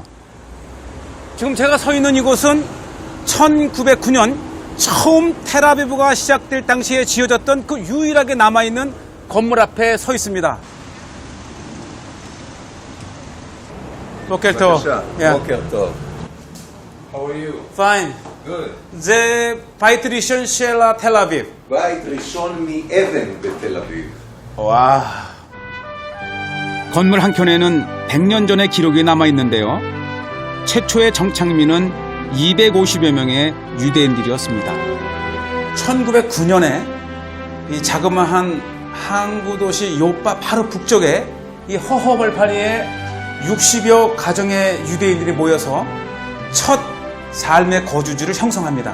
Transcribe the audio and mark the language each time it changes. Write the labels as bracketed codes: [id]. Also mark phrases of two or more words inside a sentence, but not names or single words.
[ko] 지금 제가 서 있는 이곳은 1909년 처음 텔아비브가 시작될 당시에 지어졌던 그 유일하게 남아있는 건물 앞에 서 있습니다. [he] בוקר טוב. בוקר טוב. [en] How are you? Fine. Good. [he] זה בית ראשון של תל אביב. בית ראשון מאבן בתל אביב. [ko] 와. 건물 한켠에는 100년 전의 기록이 남아 있는데요. 최초의 정착민은 250여 명의 유대인들이었습니다. 1909년에 이 자그마한 항구 도시 요파 바로 북쪽에 이 허허벌판리에 60여 가정의 유대인들이 모여서 첫 삶의 거주지를 형성합니다.